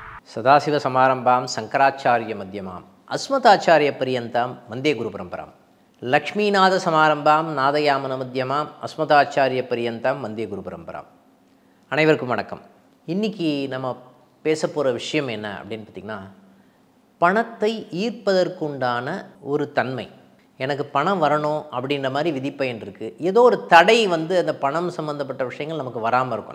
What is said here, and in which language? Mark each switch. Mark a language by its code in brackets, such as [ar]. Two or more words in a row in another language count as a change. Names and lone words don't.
[sa] सदाशिवसमारम्भां शङ्कराचार्यमध्यमाम् अस्मदाचार्यपर्यन्तां वन्दे गुरुपरम्परां लक्ष्मीनाथसमारम्भां नादयामनमध्यमाम् अस्मदाचार्यपर्यन्तां वन्दे गुरुपरम्परां [ta] அனைவருக்கும் வணக்கம். இன்றைக்கி நம்ம பேச போகிற விஷயம் என்ன அப்படின்னு பார்த்திங்கன்னா, பணத்தை ஈர்ப்பதற்குண்டான ஒரு தன்மை. எனக்கு பணம் வரணும் அப்படின்ற மாதிரி விதிப்பயன் இருக்குது. ஏதோ ஒரு தடை அந்த பணம் சம்மந்தப்பட்ட விஷயங்கள் நமக்கு வராமல் இருக்கும்.